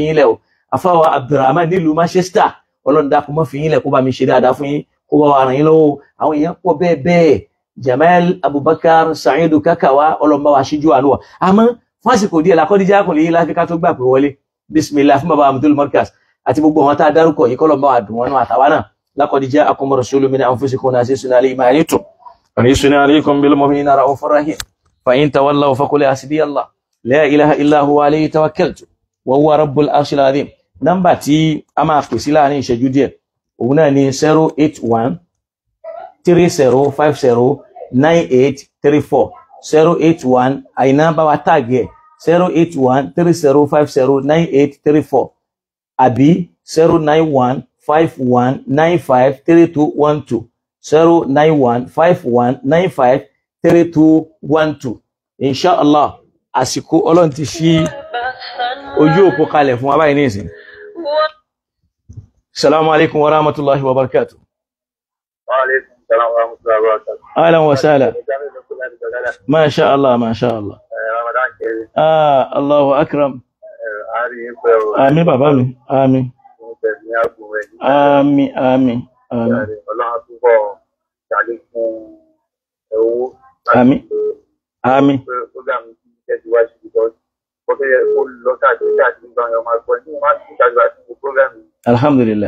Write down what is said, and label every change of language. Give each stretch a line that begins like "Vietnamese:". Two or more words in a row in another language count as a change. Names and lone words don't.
Yoruba: yín lẹ̀ o afáwa Abdulrahman nílùú Manchester Ọlọ́run dákun má fi yín lẹ̀ kó bá mi ṣe dáadáa fún yín kó bá wa ràn yín lọ́wọ́ àwọn èèyàn pọ̀ bẹ́ẹ̀ bẹ́ẹ̀ Jamal Abubakar Sa'idu Kakawa Ọlọ́run bá wa ṣíjú àánú wa àmọ́ fún àsìkò díẹ̀ lakọ́díjà kò lè yí láfíkà tó gbà pé wọlé bismillah fún baba Abdul Markaz àti gbogbo àwọn tá a dárúkọ yìí kọlọ̀ bá wa dùn wọn náà àtàwa náà
Arabic: لقد جاءكم رسول من أنفسكم عزيز عليه ما عنتم حريص عليكم بالمؤمنين رءوف رحيم فإن تولوا فقل حسبي الله لا إله إلا هو عليه توكلت وهو رب العرش العظيم
Yoruba: nọ́mbà tí a máa pè sí láàrin ìṣẹ́jú díẹ̀ òun náà ni 081 3050 9834 081 àìná bá wa tàgì ẹ̀ 08130509834 àbí 09151953212 09151953212 inshallah àsìkò Ọlọ́run ti ṣí ojú òpó kalẹ̀ fún wa báyìí ní ìsìn.
Arabic: السلام عليكم ورحمة الله وبركاته. وعليكم السلام ورحمة الله وبركاته. أهلا وسهلا. ما شاء الله، ما شاء الله. الله أكرم.
Yoruba: Àmín bàbá mi. Àmín. Àmín, àmín, àmín. Àmín. Àmín. Alhamdulillah.